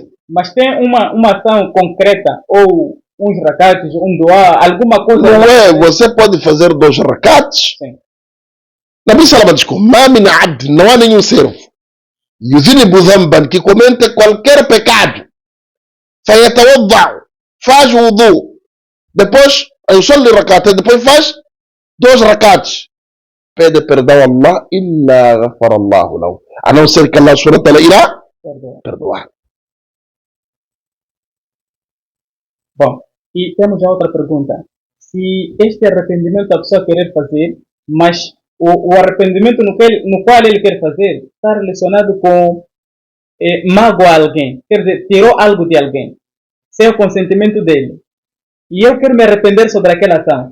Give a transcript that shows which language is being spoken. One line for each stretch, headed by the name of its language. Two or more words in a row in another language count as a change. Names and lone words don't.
Portuguese: Mas tem uma ação concreta, ou uns rakats, dua, alguma coisa... Não é, você pode fazer 2 rakats. Sim. Nabi Salama diz, não há nenhum servo
Arabic: يذنب ذنبا,
Portuguese: que comenta qualquer pecado, faz o wudu, depois
Arabic: يصلي ركعة,
Portuguese: depois faz 2 rakats, pede perdão a Allah,
Arabic: إلا غفر الله له,
Portuguese: a não ser que Allah
Arabic: سبحانه وتعالى
Portuguese: irá perdoar. Bom, e temos já outra pergunta. Se este arrependimento a pessoa querer fazer, mas o arrependimento no qual ele quer fazer está relacionado com magoar alguém, quer dizer, tirou algo de alguém, sem o consentimento dele, e eu quero me arrepender sobre aquela ação.